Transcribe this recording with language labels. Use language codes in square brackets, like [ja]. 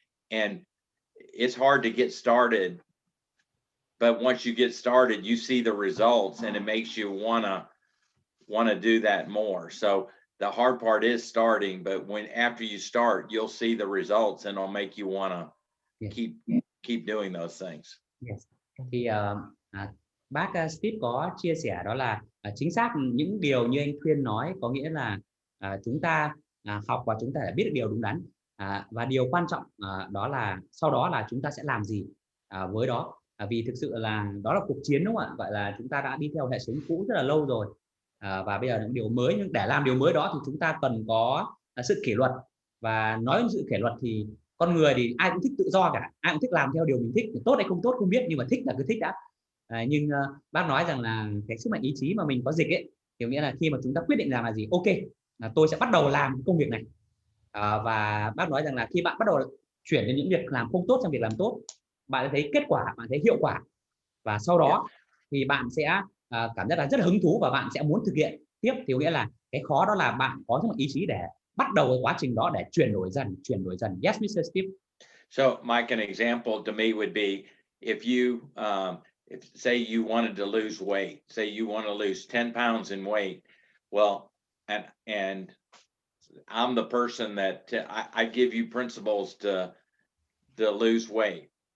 [en] And it's hard to get started, but once you get started, you see the results and it makes you wanna do that more. So the hard part is starting, but after you start, you'll see the results and it'll make you wanna keep doing those things. Yes. [vi] Thì bác Steve có chia sẻ đó là chính xác những điều như anh Thuyên nói, có nghĩa là chúng ta học và chúng ta đã biết được điều đúng đắn, và điều quan trọng đó là sau đó là chúng ta sẽ làm gì với đó, vì thực sự là đó là cuộc chiến, đúng không ạ? Gọi là chúng ta đã đi theo hệ thống cũ rất là lâu rồi, và bây giờ những điều mới, nhưng để làm điều mới đó thì chúng ta cần có sự kỷ luật. Và nói đến sự kỷ luật thì con người thì ai cũng thích tự do cả, ai cũng thích làm theo điều mình thích, tốt hay không tốt không biết, nhưng mà thích là cứ thích đã. Nhưng bác nói rằng là cái sức mạnh ý chí mà mình có dịch ấy, kiểu nghĩa là khi mà chúng ta quyết định làm là gì, ok, tôi sẽ bắt đầu làm công việc này, và bác nói rằng là khi bạn bắt đầu chuyển đến những việc làm không tốt sang việc làm tốt, bạn thấy kết quả, bạn thấy hiệu quả, và sau đó thì bạn sẽ cảm giác là rất là hứng thú và bạn sẽ muốn thực hiện tiếp. Thì nghĩa là cái khó đó là bạn có một ý chí để bắt đầu cái quá trình đó, để chuyển đổi dần. [en] Yes, Mr. Steve. So Mike, an example to me would be if you if say you wanted to lose weight, say you want to lose 10 pounds in weight, well, and I'm the person that I give you principles to lose weight.